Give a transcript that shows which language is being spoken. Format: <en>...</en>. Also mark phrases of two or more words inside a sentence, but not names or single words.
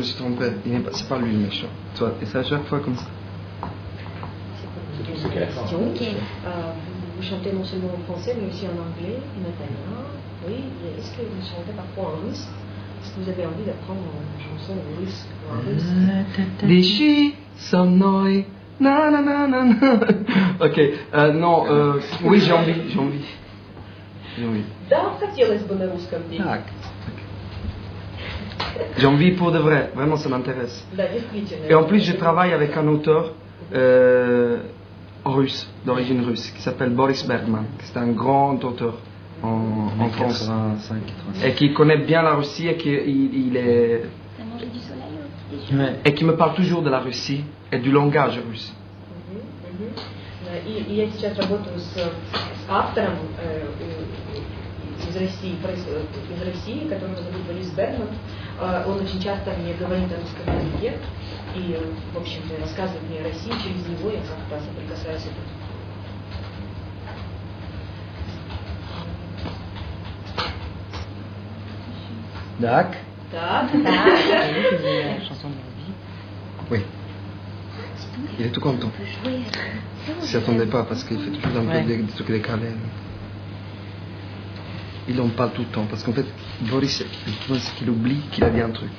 <fr>je me suis trompé, c'est pas lui le méchant. Tu vois, et c'est à chaque fois comme ça. C'est qu'à la fin. Ok. Vous chantez non seulement en français, mais aussi en anglais, en italien. Oui, est-ce que vous chantez parfois en russe? Est-ce que vous avez envie d'apprendre une chanson en russe ou en russe? Dici со mной, na na na na na. Ok, non, oui, j'ai envie. J'ai envie.</fr> <ru>Да, хотелось бы на русском петь. Так.</ru> <fr>J'ai envie pour de vrai, vraiment ça m'intéresse.</fr> <ru>Да, действительно.</ru> <fr>Et en plus, je travaille avec un auteur russe, d'origine russe, qui s'appelle Boris Bergman. C'est un grand auteur en France. 85, 86. Et qui connaît bien la Russie et il est... T'as mangé du soleil au petit déjeuner? Ouais. Et qui me parle toujours de la Russie et du langage russe.</fr> <ru>И я сейчас работаю с автором из России, которого зовут Борис Бергман. Он очень часто мне говорит о русском языке и, в общем-то, рассказывает мне о России. Через него я как-то соприкасаюсь с этим.</ru> <fr>Dac.</fr> <ru>Так,</ru> <fr>La chanson de la vie. Oui. Il est tout content. Il s'y attendait pas parce qu'il fait toujours un peu Ouais. des trucs décalés. Il en parle tout le temps parce qu'en fait, Boris, je pense qu'il oublie qu'il a dit un truc.</fr>